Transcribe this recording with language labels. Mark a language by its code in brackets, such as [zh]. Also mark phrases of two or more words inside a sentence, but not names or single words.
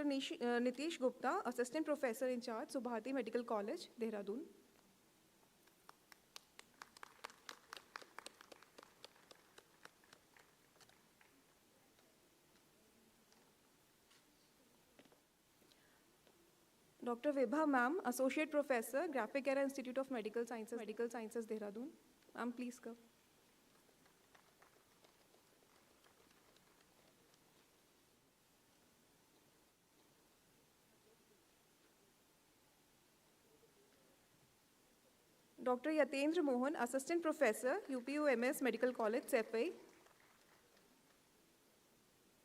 [en] Nitish Gupta, Assistant Professor in charge, Subhati Medical College, Dehradun. Dr. Vibha ma'am, Associate Professor, Graphic Era Institute of Medical Sciences, Dehradun. Ma'am, please come. Dr. Yatendra Mohan, Assistant Professor, UPUMS Medical College, Sepai.